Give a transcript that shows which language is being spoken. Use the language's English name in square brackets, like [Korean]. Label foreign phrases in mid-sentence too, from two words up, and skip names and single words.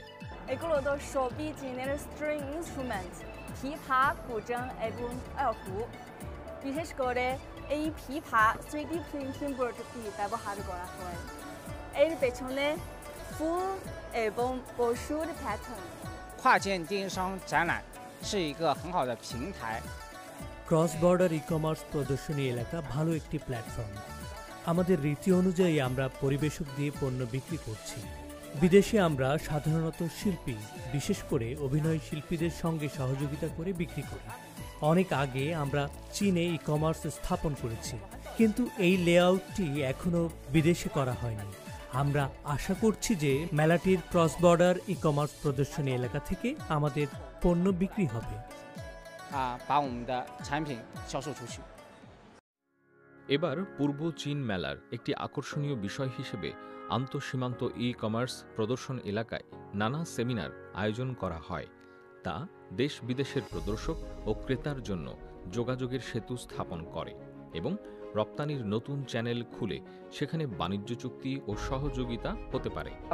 [Bangla] এগুলো তো সবই চীনের [English] string instrument, [Bangla] পিপা, কুজেং এবং এলহু। বিশেষ করে এই পিপা 3D প্রিন্টিং প্রযুক্তি ব্যবহার করা হয়। এর পেছনে ফুল এবং পশুর প্যাটার্ন। [Chinese] 跨境电商展览是一个很好的平台。 [English] cross border e-commerce [Bangla] প্রদর্শনী এলাকা ভালো একটি প্ল্যাটফর্ম। আমাদের রীতি অনুযায়ী আমরা পরিবেশক দিয়ে পণ্য বিক্রি করছি। বিদেশে আমরা সাধারণত শিল্পী, বিশেষ করে অভিনয় শিল্পীদের সঙ্গে সহযোগিতা করে বিক্রি করি। অনেক আগে আমরা চীনে ই কমার্স স্থাপন করেছি, কিন্তু এই লেআউটটি এখনও বিদেশে করা হয়নি। আমরা আশা করছি যে মেলাটির [English] cross border e-commerce [Bangla] প্রদর্শনী এলাকা থেকে আমাদের পণ্য বিক্রি হবে। [Chinese] 把我们的产品销售出去。 [Bangla] এবার পূর্ব চীন মেলার একটি আকর্ষণীয় বিষয় হিসেবে আন্তঃসীমান্ত ই কমার্স প্রদর্শন এলাকায় নানা সেমিনার আয়োজন করা হয়। তা দেশ বিদেশের প্রদর্শক ও ক্রেতার জন্য যোগাযোগের সেতু স্থাপন করে এবং রপ্তানির নতুন চ্যানেল খুলে সেখানে বাণিজ্য চুক্তি ও সহযোগিতা হতে পারে।